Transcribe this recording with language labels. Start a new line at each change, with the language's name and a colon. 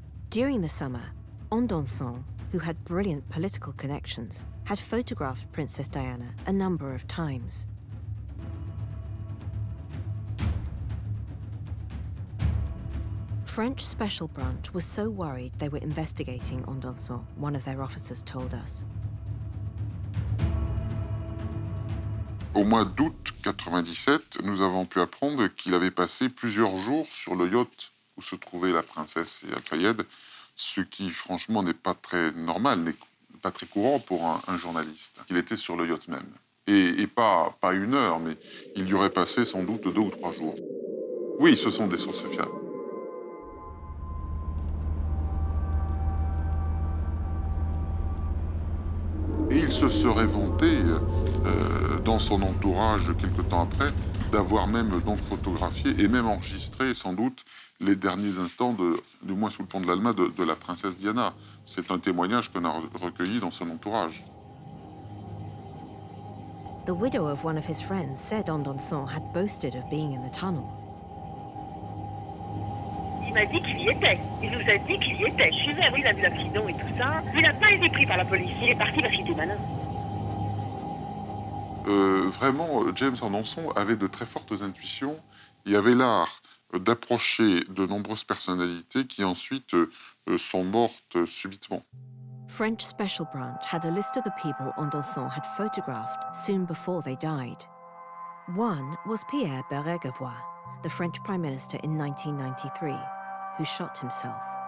English: During the summer, Anderson, who had brilliant political connections, had photographed Princess Diana a number of times. French Special Branch was so worried they were investigating Anderson, one of their officers told us.
French: Au mois d'août 97, nous avons pu apprendre qu'il avait passé plusieurs jours sur le yacht où se trouvait la princesse et Al-Fayed, ce qui franchement n'est pas très normal, n'est pas très courant pour un journaliste. Il était sur le yacht même. Et pas 1 heure, mais il y aurait passé sans doute 2 ou 3 jours. Oui, ce sont des sources fiables. Et il se serait vanté dans son entourage quelque temps après d'avoir même donc photographié et même enregistré sans doute les derniers instants, du moins sous le pont de l'Alma, de la princesse Diana. C'est un témoignage qu'on a recueilli dans son entourage.
English: The widow of one of his friends said Anderson had boasted of being in the tunnel.
French: Il m'a dit qu'il y était. Il nous a dit qu'il y était. Je suis vrai, oui, il a vu l'accident et tout ça. Il n'a pas été pris par la police. Il est parti parce qu'il était malin. Vraiment, James Anderson avait de très fortes intuitions. Il avait l'art d'approcher de nombreuses personnalités qui ensuite sont mortes subitement.
English: French Special Branch had a list of the people Anderson had photographed soon before they died. One was Pierre Bérégovoy, the French Prime Minister in 1993, who shot himself.